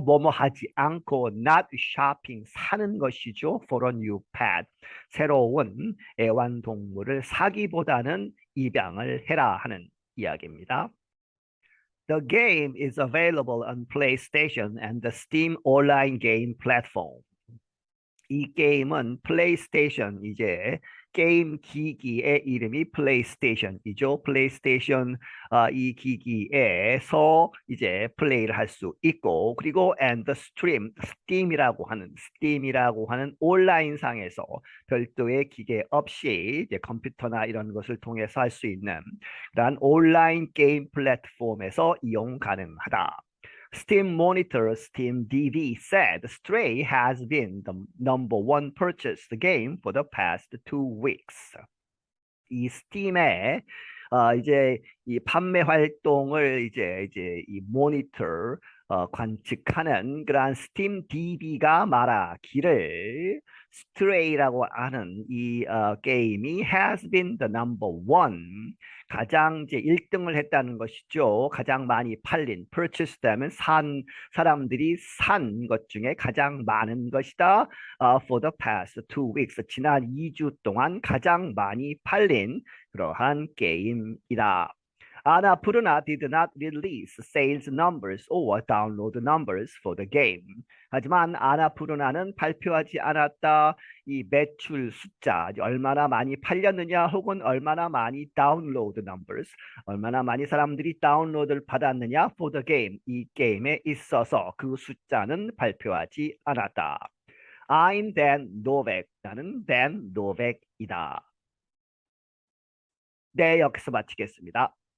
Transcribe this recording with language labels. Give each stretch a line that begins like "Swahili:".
Korean: 뭐뭐 하지 않고
English: not shopping
Korean: 사는 것이죠.
English: for a new pet
Korean: 새로운 애완동물을 사기보다는 입양을 해라 하는 이야기입니다.
English: The game is available on PlayStation and the Steam online game platform.
Korean: 이 게임은 플레이스테이션 이제 게임 기기의 이름이 플레이스테이션이죠. 플레이스테이션 이 기기에서 이제 플레이를 할 수 있고 그리고
English: and the stream
Korean: 스팀이라고 하는 온라인상에서 별도의 기계 없이 이제 컴퓨터나 이런 것을 통해서 할 수 있는 그러한 온라인 게임 플랫폼에서 이용 가능하다.
English: Steam Monitor Steam DB said Stray has been the #1 purchased game for the past 2 weeks.
Korean: 이 스팀에 이제 이 판매 활동을 이제 이 모니터 관측하는 그러한 스팀 DB가 말하기를 스트레이라고 하는 이 게임이
English: has been the #1
Korean: 가장 이제 1등을 했다는 것이죠. 가장 많이 팔린 purchase 되면 사람들이 산 것 중에 가장 많은 것이다.
English: For the past 2 weeks
Korean: 지난 2주 동안 가장 많이 팔린 그러한 게임이다.
English: Annapurna did not release sales numbers or download numbers for the game.
Korean: 하지만 아나푸르나는 발표하지 않았다. 이 매출 숫자, 얼마나 많이 팔렸느냐 혹은 얼마나 많이 다운로드 numbers, 얼마나 많이 사람들이 다운로드를 받았느냐
English: for the game,
Korean: 이 게임에 있어서 그 숫자는 발표하지 않았다.
English: I'm Dan Novak,
Korean: 나는 Dan Novak이다. 네, 여기서 마치겠습니다.